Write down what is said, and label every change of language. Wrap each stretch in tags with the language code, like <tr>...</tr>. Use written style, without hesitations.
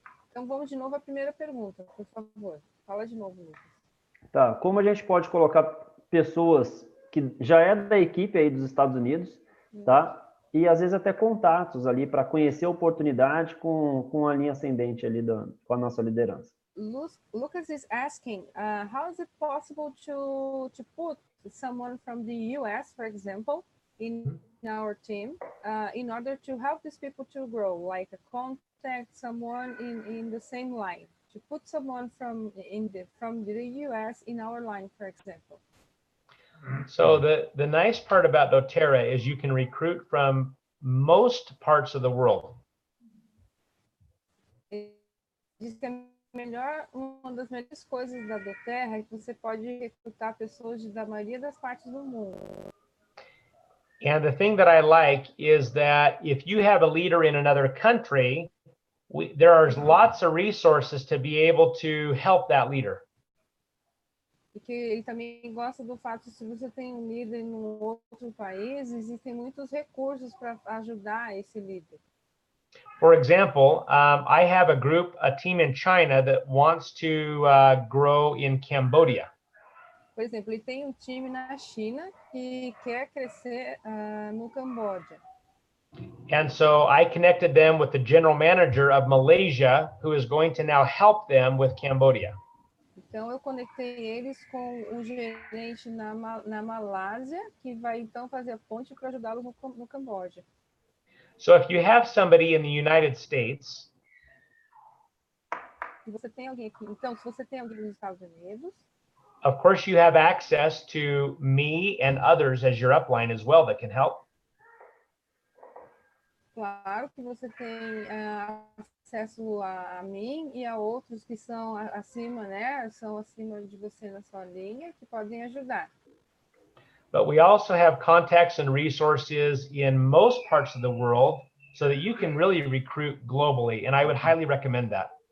<pt>Então vamos de novo à primeira pergunta, por favor. Fala de novo, Lucas. Tá, como a gente pode colocar pessoas que já é da equipe aí dos Estados Unidos, tá? E às vezes até contatos ali para conhecer a oportunidade com a linha ascendente ali com a nossa liderança.</pt> <en>Lucas is asking, how is it possible to put someone from the US, for example, in our team, in order to help these people to grow, like contact someone in the same line, to put someone from the US in our line, for example. So the nice part about Doterra is you can recruit from most parts of the world.</en> <pt>Uma das melhores coisas da Doterra é que você pode recrutar pessoas da maioria das partes do mundo.</pt> <en>And the thing that I like is that if you have a leader in another country, there are lots of resources to be able to help that leader.</en> <pt>E que ele também gosta do fato de se você tem um líder em um outro país, existem muitos recursos para ajudar esse líder.</pt> <en>For example, I have a team in China that wants to grow in Cambodia.</en> <pt>Por exemplo, ele tem um time na China que quer crescer no Camboja.</pt> <en>And so I connected them with the general manager of Malaysia, who is going to now help them with Cambodia.</en> <pt>Então, eu conectei eles com o gerente na Malásia, que vai então fazer a ponte para ajudá-los no Camboja.</pt> <en>So if you have somebody in the United States,</en> <pt>se você tem alguém aqui, então, se você tem alguém nos Estados Unidos,</pt> <en>of course, you have access to me and others as your upline as well that can help.</en> <pt>Claro que você tem acesso a mim e a outros que são acima, né? São acima de você na sua linha, que podem ajudar.</pt> <en>But we also have contacts and resources in most parts of the world so that you can really recruit globally, and I would highly recommend that.</en>